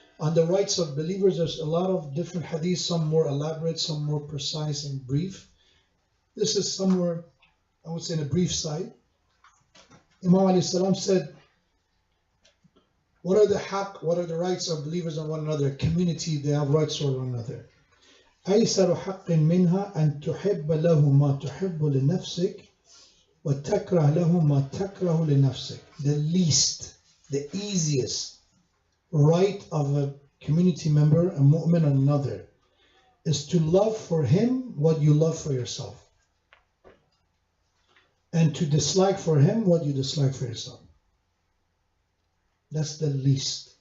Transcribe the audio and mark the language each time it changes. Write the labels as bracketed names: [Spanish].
[English] On the rights of believers, there's a lot of different hadiths, some more elaborate, some more precise and brief. This is somewhere, I would say, in a brief side. Imam alayhi salam said, what are the haqq, what are the rights of believers on one another? Community, they have rights on one another. [Arabic] أيسر حق منها أن تحب له ما تحب لنفسك وتكره له ما تكره لنفسك. [English] The least, the easiest right of a community member, a mu'min on another, is to love for him what you love for yourself. And to dislike for him what you dislike for yourself. That's the least.